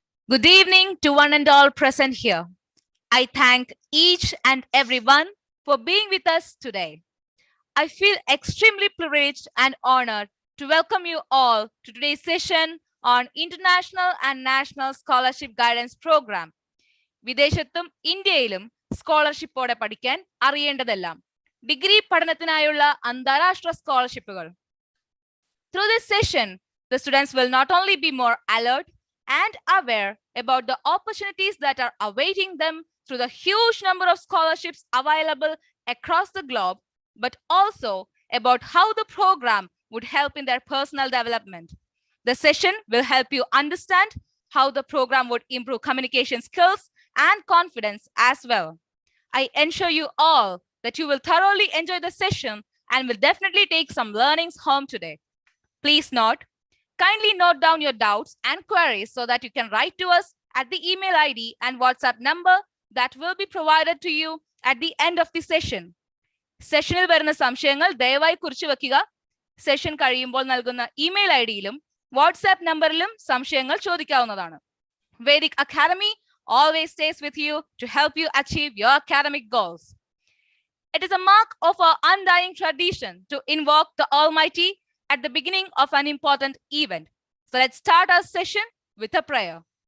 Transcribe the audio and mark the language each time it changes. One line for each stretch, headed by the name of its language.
English: Good evening to one and all present here. I thank each and everyone for being with us today. I feel extremely privileged and honored to welcome you all to today's session on International and National Scholarship Guidance Program.
Malayalam: വിദേശത്തും ഇന്ത്യയിലും സ്കോളർഷിപ്പോടെ പഠിക്കാൻ അറിയേണ്ടതെല്ലാം, degree പഠനത്തിനായുള്ള അന്താരാഷ്ട്ര സ്കോളർഷിപ്പുകൾ.
English: Through this session, the students will not only be more alert and aware about the opportunities that are awaiting them through the huge number of scholarships available across the globe, but also about how the program would help in their personal development. The session will help you understand how the program would improve communication skills and confidence as well. I ensure you all that you will thoroughly enjoy the session and will definitely take some learnings home today. Please kindly note down your doubts and queries so that you can write to us at the email ID and WhatsApp number that will be provided to you at the end of the session.
Malayalam: സെഷനിൽ വരുന്ന സംശയങ്ങൾ ദയവായി കുറിച്ചു വെക്കുക. Session കഴിയുമ്പോൾ നൽകുന്ന email ഐഡിയിലും WhatsApp നമ്പറിലും സംശയങ്ങൾ ചോദിക്കാവുന്നതാണ്.
English: Vedhik Academy always stays with you to help you achieve your academic goals. It is a mark of our undying tradition to invoke the Almighty at the beginning of an important event. So let's start our session with a prayer.